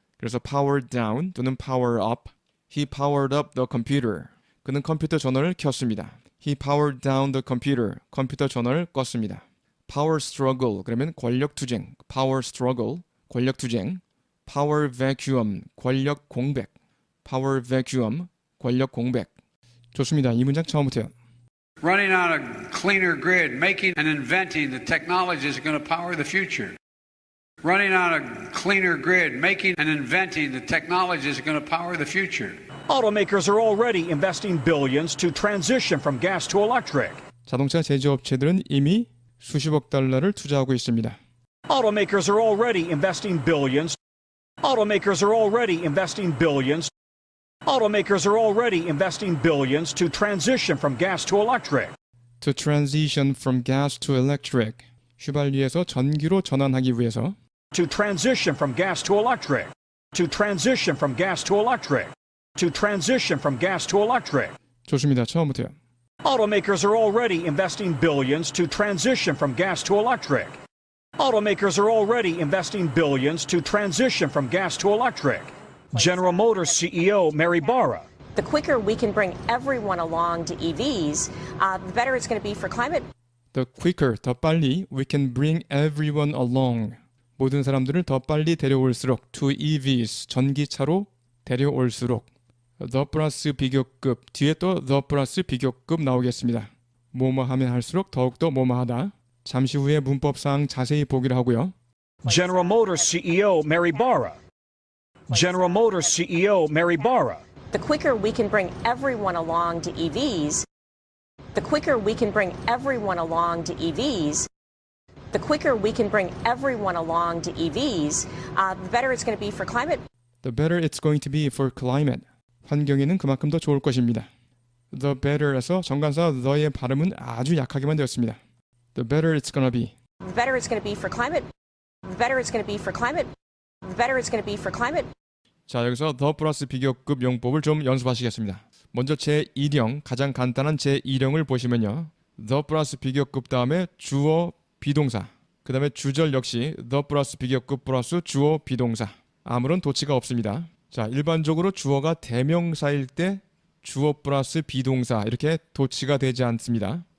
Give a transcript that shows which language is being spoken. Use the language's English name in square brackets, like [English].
[Korean] 그래서 [English] power down 또는 power up. He powered up the computer. [Korean] 그는 컴퓨터 전원을 켰습니다. [English] He powered down the computer. [Korean] 컴퓨터 전원을 껐습니다. [English] Power struggle [Korean] 그러면 권력 투쟁. [English] Power struggle [Korean] 권력 투쟁. [English] Power vacuum [Korean] 권력 공백. [English] Power vacuum [Korean] 권력 공백. 좋습니다. 이 문장 처음부터요. [English] Running on a cleaner grid, making and inventing the technologies are going to power the future. Running on a cleaner grid, making and inventing the technologies are going to power the future. Automakers are already investing billions to transition from gas to electric. [Korean] 자동차 제조업체들은 이미 수십억 달러를 투자하고 있습니다. [English] Automakers are already investing billions. Automakers are already investing billions. Automakers are already investing billions to transition from gas to electric. To transition from gas to electric. [Korean] 휘발유에서 전기로 전환하기 위해서. [English] To transition from gas to electric. To transition from gas to electric. To transition from gas to electric. [Korean] 좋습니다. 처음부터요. [English] Automakers are already investing billions to transition from gas to electric. Automakers are already investing billions to transition from gas to electric. General Motors CEO Mary Barra. The quicker we can bring everyone along to EVs, the better it's going to be for climate. The quicker, [Korean] 더 빨리 [English] we can bring everyone along. [Korean] 모든 사람들을 더 빨리 데려올수록 [English] to EVs, [Korean] 전기차로 데려올수록 the 플러스 비교급, 뒤에 또 the 플러스 비교급 나오겠습니다. 뭐뭐 하면 할수록 더욱더 뭐뭐 하다. 잠시 후에 문법상 자세히 보기로 하고요. [English] General Motors CEO Mary Barra. General Motors CEO Mary Barra. The quicker we can bring everyone along to EVs, the quicker we can bring everyone along to EVs, the quicker we can bring everyone along to EVs, the better it's going to be for climate. The better it's going to be for climate. [Korean] 환경에는 그만큼 더 좋을 것입니다. [English] The better [Korean] 에서 정관사 the의 발음은 아주 약하게만 되었습니다. [English] The better it's gonna be. The better it's going to be for climate. The better it's going to be for climate. The better it's going to be for climate. [Korean] 자, 여기서 the 플러스 비교급 용법을 좀 연습하시겠습니다. 먼저 제1형, 가장 간단한 제1형을 보시면요. the 플러스 비교급 다음에 주어 비동사, 그 다음에 주절 역시 the 플러스 비교급 플러스 주어 비동사. 아무런 도치가 없습니다. 자, 일반적으로 주어가 대명사일 때 주어 플러스 비동사 이렇게 도치가 되지 않습니다.